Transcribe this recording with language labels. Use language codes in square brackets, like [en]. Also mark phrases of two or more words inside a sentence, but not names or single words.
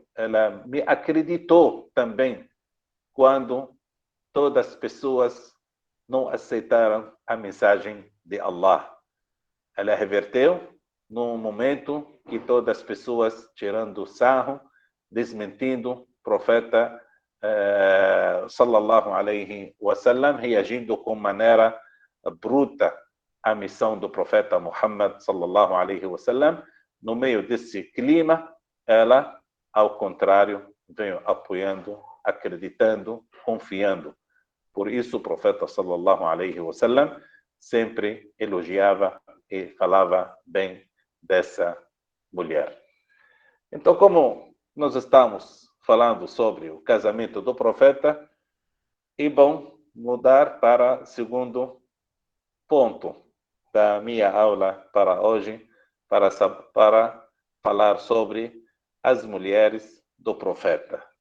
[pt] Ela me acreditou também quando todas as pessoas não aceitaram a mensagem de Allah. Ela reverteu num momento que todas as pessoas tirando sarro, desmentindo o profeta [ar] صلى الله عليه وسلم, [pt] reagindo com maneira bruta à missão do profeta Muhammad [ar] صلى الله عليه وسلم. [pt] No meio desse clima, ela, ao contrário, veio apoiando, acreditando, confiando. Por isso o profeta [ar] صلى الله عليه وسلم [pt] sempre elogiava e falava bem dessa mulher. Então, como nós estamos falando sobre o casamento do profeta, é bom mudar para o segundo ponto da minha aula para hoje, para falar sobre as mulheres do profeta.